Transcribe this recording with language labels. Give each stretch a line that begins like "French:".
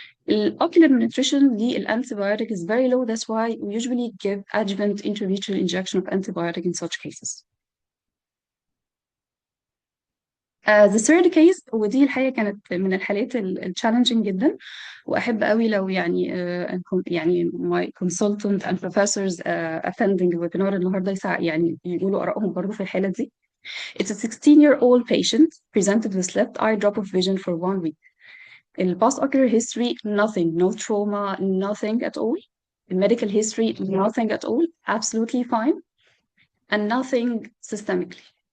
Arabic: الocular penetration دي الانتيبيوتيك
English: is very low, that's why we usually give adjuvant intravitreal injection of antibiotic in such cases. The third case
Arabic: ودي الحقيقة كانت من الحالات الchallenging جدا، وأحب قوي لو يعني
English: my consultant and professors attending the webinar
Arabic: النهارده يعني يقولوا آرائهم برضه في الحالة دي.
English: It's a 16-year-old patient presented with left eye drop of vision for 1 week. In post-ocular history, nothing, no trauma, nothing at all. In medical history, nothing at all, absolutely fine, and nothing systemically.